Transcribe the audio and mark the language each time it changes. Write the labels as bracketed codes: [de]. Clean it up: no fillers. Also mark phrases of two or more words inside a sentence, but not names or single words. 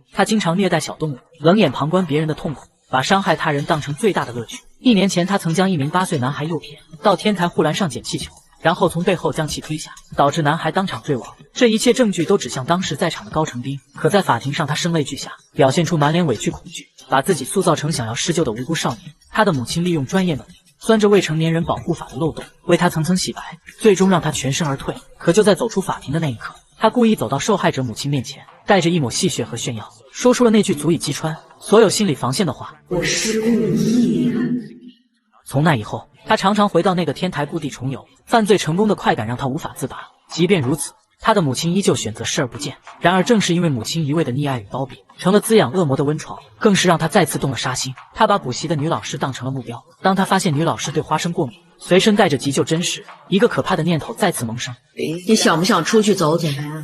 [zh] 他經常虐待小動物，冷眼旁觀別人的痛苦，把傷害他人當成最大的樂趣。1年前，他曾將一名8歲男孩誘騙到天台護欄上撿氣球，然後從背後將其推下，導致男孩當場墜亡。這一切證據都指向當時在場的高成斌。可在法庭上，他聲淚俱下，表現出滿臉委屈恐懼，把自己塑造成想要施救的無辜少年。他的母親利用專業能力，鑽着未成年人保護法的漏洞，為他層層洗白，最終讓他全身而退。可就在走出法庭的那一刻，他故意走到受害者母親面前，帶着一抹戲謔和炫耀，說出了那句足以擊穿所有心理防線的話： 我是故意的。從那以後，他常常回到那個天台故地重遊，犯罪成功的快感讓他無法自拔。即便如此，他的母親依舊選擇視而不見。然而正是因為母親一味的溺愛與包庇，成了滋養惡魔的溫床，更是讓他再次動了殺心。他把補習的女老師當成了目標。當他發現女老師對花生過敏，隨身帶着急救針時，一個可怕的念頭再次萌生： 你想不想出去走走啊？